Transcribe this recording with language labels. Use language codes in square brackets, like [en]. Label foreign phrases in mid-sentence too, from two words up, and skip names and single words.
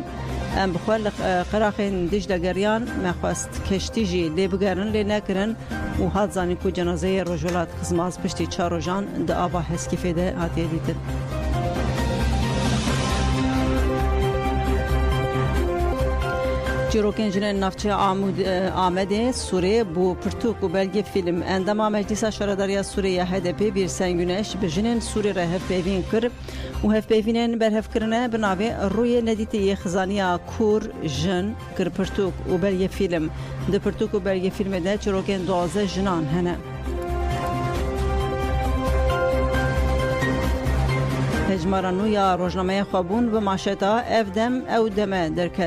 [ku] Em bi xwe li qiraxên Dicle geriyan me xwest keştî jî lê bigerin lê nekirin û hat zanîn ku cenazeyê Rojwelat Qizmaz piştî çar rojan di ava heskîfê de hatiye dîtin. Çîrokên jinên navçeya Amedê Sûrê bû pirtûk û belge fîlm endama Meclîsa Şaredariya Sûriyê HDP bir sen Güneş bi jinên Sûrî re hevpeyvîn kir û hevpeyvînên berhevkirine bi navê rûyê nedîtiyê xizaniya Kûr jin kir pirtûk û belge fîlm. Di pirtûk û belge fîlmê de çîrokên 12 jinan hene. Hejmara nû ya rojnameya xwebûn bi maşeta ev dem ew deme derket.